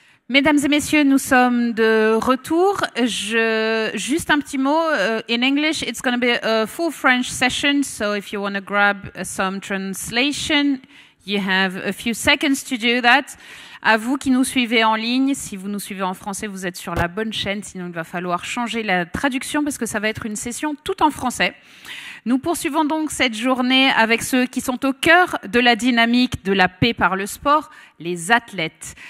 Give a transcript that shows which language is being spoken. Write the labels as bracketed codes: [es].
[fr] Mesdames et messieurs, nous sommes de retour. Juste un petit mot. [en] In English, it's going to be a full French session. So if you want to grab some translation, you have a few seconds to do that. [fr] À vous qui nous suivez en ligne, si vous nous suivez en français, vous êtes sur la bonne chaîne. Sinon, il va falloir changer la traduction parce que ça va être une session tout en français. Nous poursuivons donc cette journée avec ceux qui sont au cœur de la dynamique de la paix par le sport, les athlètes.